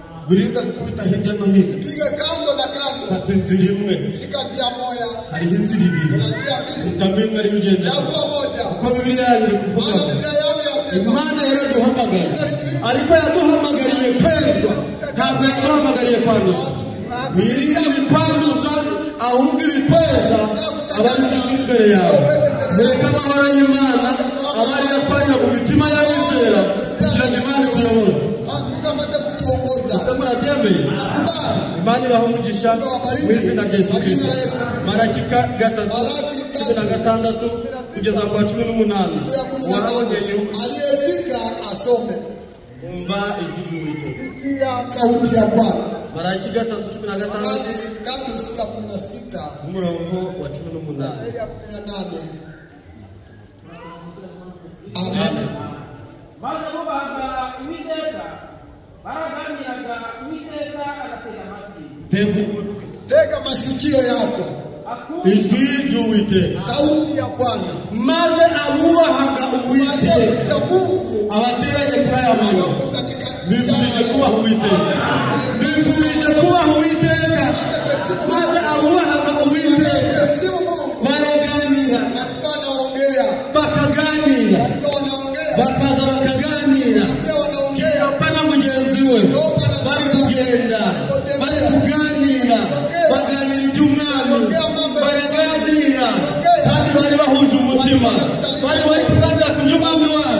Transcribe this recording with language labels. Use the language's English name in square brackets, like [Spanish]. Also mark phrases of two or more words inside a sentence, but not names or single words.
[Kinyarwanda] wirinda gukubita hirya no hino. [Swahili] Piga kando na kando. [Kinyarwanda] Fata inzira imwe. [Swahili] Shika njia moja. [Kinyarwanda] Hariho inzira ibiri. [Swahili] Kuna njia mbili. [Kinyarwanda] Utamenya ari ugenda. [Swahili] Chagua moja. [Kinyarwanda] Uko Bibiliya iri kuvuga. [Swahili] Maana Biblia yangu yasema [Kinyarwanda] Imana yaraduhamagaye. Ariko yaduhamagariye kwezwa. Ntabwo yaduhamagariye kwanduza. Wirinde ibikwanduza ahubwo ibikweza abazisha imbere yawe. Reka amahoro y'Imana abari yatwarira mu mitima y'abizera kugira ngo Imana ituyobore. Ese murabyemeye? Imana ibaha umugisha mu izina rya Yesu Kristo. Malaki 3:16 kugeza ku 18. Uwaboneye [Swahili] aliyefika asome. [Kinyarwanda] umva ijwi ry'Uwiteka. [Swahili] Sauti ya Bwana. [Kinyarwanda] Malaki 3:16 3:16 umurongo wa 18. Amen. Maze bubaga Uwiteka baraganiraga Uwiteka agatega amatwi. [Swahili] Tega masikio yako. [Kinyarwanda] Ijwi ry'Uwiteka. [Swahili] Sauti ya Bwana. [Kinyarwanda] Maze abubahaga Uwiteka abateranye kuri aya mano bifurije kubaha Uwiteka. Bifurije kubaha Uwiteka. Maze abubahaga Uwiteka baraganira bakaganira bakaza bakaganira Kiyopa na mugenzi we bari kugenda bari kuganira baganira iby'umwami baraganira kandi bari bahuje umutima bari kuganira ku by'umwami wabo.